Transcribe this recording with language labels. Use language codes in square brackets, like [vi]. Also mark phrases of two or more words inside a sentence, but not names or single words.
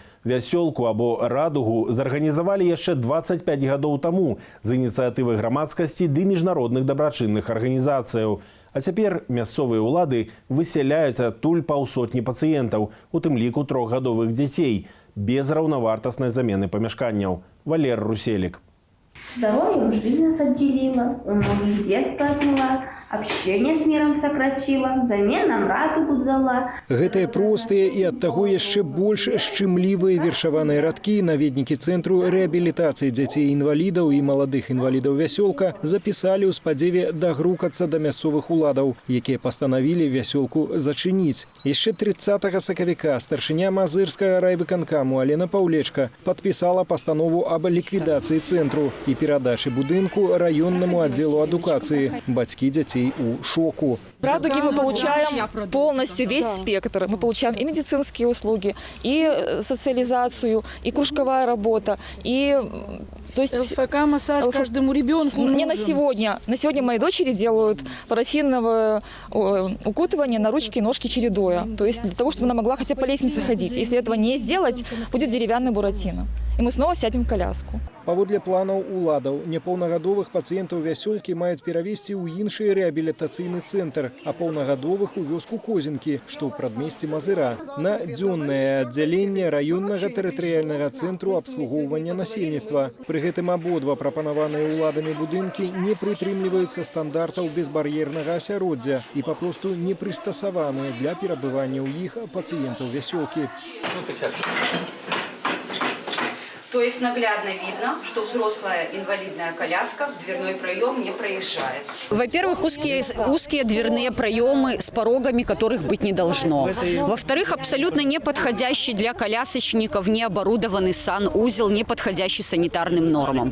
[be] «Вясёлку» або «Радугу» зарганізавалі яшчэ 25 гадоў таму з ініцыятывы грамадскасці ды міжнародных дабрачынных арганізацыяў. А цяпер мясцовыя ўлады высяляюць адтуль паўсотні пацыентаў, у тым ліку 3гадовых дзяцей, без раўнавартаснай замены памяшканняў. Валер Руселік. [ru] Здоровье уж бизнес отделила, у многих детство отняла, общение с миром сократила, взамен нам радугу дала. [be] Гэтыя простыя і ад таго яшчэ больш шчымлівыя вершаваныя радкі наведнікі цэнтру рэабілітацыі дзяцей-інвалідаў і маладых інвалідаў «Вясёлка» запісалі ў спадзеве дагрукацца да мясцовых уладаў, якія пастанавілі «Вясёлку» зачыніць. Яшчэ 30 сакавіка старшыня Мазырскага райвыканкаму Алена Паўлечка падпісала пастанову аб ліквідацыі цэнтру і перадачы будынку раённаму аддзелу адукацыі. Бацькі дзяцей у шоку. [ru] В «Радуге» мы получаем полностью весь спектр. Мы получаем и медицинские услуги, и социализацию, и кружковая работа, и... То есть ЛФК, массаж каждому ребенку. Мне на сегодня мои дочери делают парафиновое укутывание на ручки и ножки чередуя. То есть для того, чтобы она могла хотя бы по лестнице ходить. Если этого не сделать, будет деревянный буратино. И мы снова сядем в коляску. [be] Паводле планаў уладаў, непаўнагадовых пацыентаў «Вясёлкі» маюць перавесці ў іншы рэабілітацыйны цэнтр, а паўнагадовых у вёску Козінкі, што ў прадмесці Мазыра, на дзённае аддзяленне раённага тэрытарыяльнага цэнтру абслугоўвання насельніцтва. Пры гэтым абодва прапанаваныя ўладамі будынкі не прытрымліваюцца стандартаў безбар'ернага асяроддзя і папросту не прыстасаваныя для перабывання ў іх пацыентаў «Вясёлкі». [ru] То есть наглядно видно, что взрослая инвалидная коляска в дверной проем не проезжает. Во-первых, узкие дверные проемы с порогами, которых быть не должно. Во-вторых, абсолютно не подходящий для колясочников необорудованный санузел, не подходящий санитарным нормам.